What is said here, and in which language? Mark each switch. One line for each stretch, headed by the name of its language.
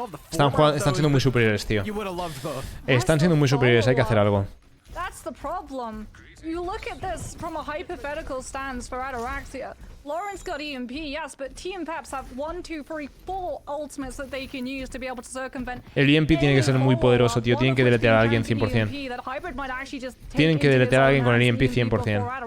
Spanish: Están siendo muy superiores, tío. Están siendo muy superiores, hay que hacer algo.
English: That's the problem. You look at this from a hypothetical stance for Ataraxia. Lawrence got EMP, yes, but Team Peps have 1, 2, 3, 4 ultimates that they can use to be able to circumvent.
Spanish: El EMP tiene que ser muy poderoso, tío. Tienen que deletear a alguien 100%. Tienen que deletear a alguien con el EMP 100%.